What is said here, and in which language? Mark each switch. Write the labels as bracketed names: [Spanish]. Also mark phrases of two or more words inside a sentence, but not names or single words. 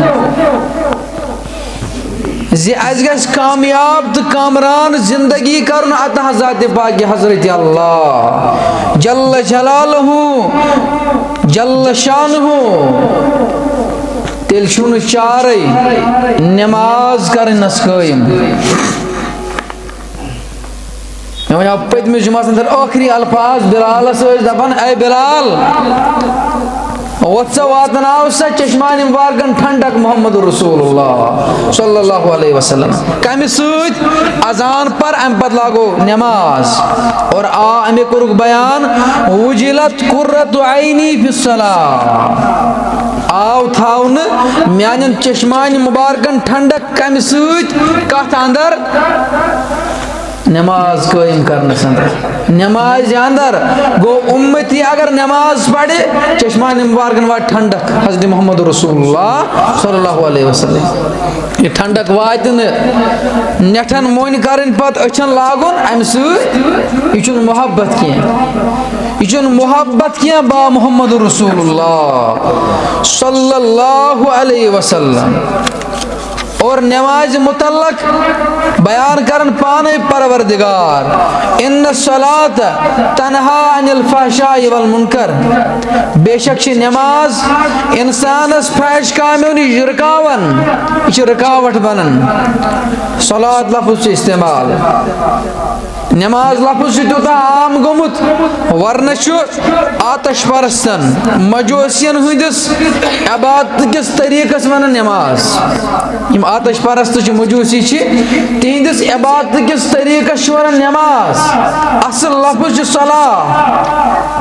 [Kashmiri] زِ اَسہِ گژھِ کامیاب تہٕ کامران زندگی کرُن عطا ذاتِ پاکہِ حضرت اللہ [Arabic] جل جلالہ جل شانہ [Kashmiri] تیٚلہِ چھُنہٕ چارے نٮ۪ماز کرنس قٲیِم مےٚ وَنیو پٔتمِس جُمعس اندر ٲخری الفاظ بلالس ٲسۍ دپان اے بلال وۄتھ سا واتناو سا چشمانہِ مبارکن ٹھنڈک محمد رسول اللہ [Arabic] صلی اللہ علیہ وسلم [Kashmiri] کمہِ سۭتۍ اذان پر امہِ پتہٕ لاگو نٮ۪ماز اور آ امی کوٚرُکھ بیان [Arabic] وجلت قرۃ عینی فی الصلاۃ [Kashmiri] آو تھاونہٕ میانٮ۪ن چشمانہِ مبارکن ٹھنڈک کمہِ سۭتۍ کتھ اندر نماز قائم کرنس اندر نماز اندر گو امتی اگر نماز پڑھے چشمان مبارکن وات ٹھنڈک حضرت محمد رسول اللہ [Arabic] صلی اللہ علیہ وسلم [Kashmiri] یہ ٹھنڈک وات نٹھن مون کرن پت اچھن لاگن ام سۭتۍ یہ چھُنہٕ محبت کینٛہہ یہ چھُنہٕ محبت کینٛہہ با محمد رسول اللہ [Arabic] صلی اللہ علیہ وسلم [Kashmiri] اور نماز متعلق بیان کرن پانے پروردگار [Arabic] ان الصلاۃ تنہا عن الفحشاء والمنکر [Kashmiri] بے شک نماز انسانس فحش کامیو نش رکاون یہ رکاوٹ بنن صلاۃ لفظ استعمال نماز لفظ تیوتہ عام گومت ورنہ آتش پرستن مجوسین ہندس عبادت کس طریقس ونان نماز یم آتش پرست مجوسی تہندس عبادت کس طریقس ونان نماز اصل لفظ صلاح